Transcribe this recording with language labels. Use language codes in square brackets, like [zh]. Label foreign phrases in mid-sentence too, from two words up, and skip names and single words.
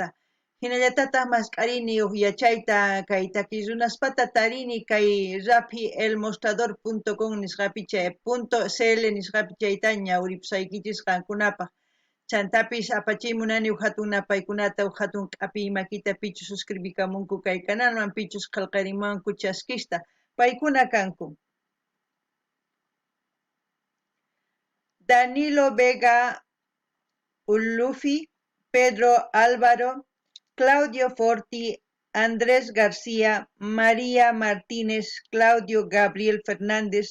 [qu] Hinallatataq masqarini huk yachayta kay takiy runaspata tarini kay rafielmostrador.com nisqapi chay .cl nisqapi chayta ñawripusaykichis qankunapaq. Chantapis apachimunani huk hatun napaykunata huk hatun q'api makita pichu suscribikamunku kay kanalman pichus qillqarimunku chaskista paykuna kanku. Danilo Vega Ulufi, Pedro Álvaro, Claudio Forti, Andrés García, María Martínez, Claudio Gabriel Fernández,